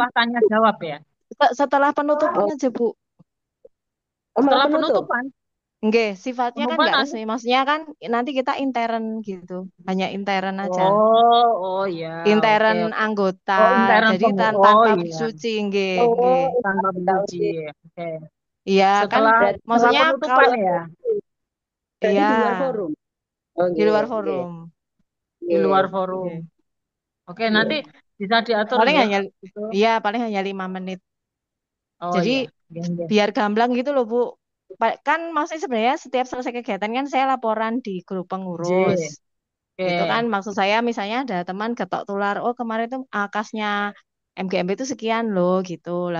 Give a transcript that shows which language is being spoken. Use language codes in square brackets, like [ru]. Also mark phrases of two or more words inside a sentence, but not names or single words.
[id] setelah tanya jawab ya. Setelah penutupan Oh, aja, Bu. malah Setelah penutup. penutupan, Nggih, sifatnya kan pengumuman nggak nanti. resmi. Maksudnya kan nanti kita intern gitu. Hanya intern aja. Oh ya, oke Intern oke. anggota. Oh, intern Jadi pengumuman. Oh tanpa Bu iya, [jv] Suci, nggih, nggih. [id] Oh, tanpa tahu mencuci. sih. Oke. Iya, kan Setelah Berarti setelah maksudnya penutupan kalau ya. berarti iya di luar forum. Oh, di luar [jv] nggih, nggih. [id] forum. Di luar Nggih, forum. Nggih. Oke, nanti nggih. bisa diatur Paling ya hanya itu. iya, paling hanya 5 menit. Oh Jadi iya, iya. biar gamblang gitu loh, Bu. Kan maksudnya sebenarnya setiap selesai kegiatan kan saya laporan di grup J. pengurus. Gitu kan Oke. maksud saya misalnya ada teman ketok tular, oh kemarin tuh akasnya MGMP itu sekian loh gitu lah.